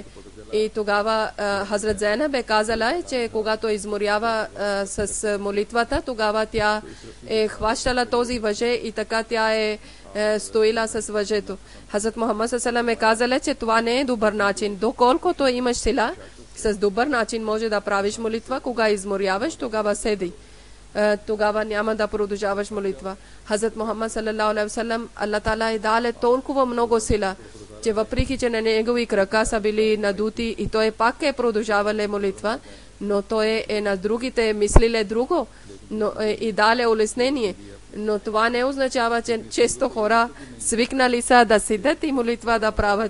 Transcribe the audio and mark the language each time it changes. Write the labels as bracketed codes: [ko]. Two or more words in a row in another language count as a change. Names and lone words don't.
[bg] И тогава Хазрат Зейнаб е казала, че когато изморява с молитвата, тогава тя е хващала този въже и така тя е стоила с въжето. Хазрат Мухаммад салам е казала, че това не е добър начин. Доколкото имаш сила, с добър начин може да правиш молитва, кога изморяваш, тогава седи. Тогава няма да продължаваш молитва. Хазрат Мухаммад [ar] صلى الله عليه وسلم, [bg] Аллах Таала е дал толкова много сила, че въпреки че на негови крака са били надути и той пак е продължавал молитва, но той е на другите мислиле друго и дале улеснение. Но това не означава, че често хора свикнали са да седят и молитва да правят.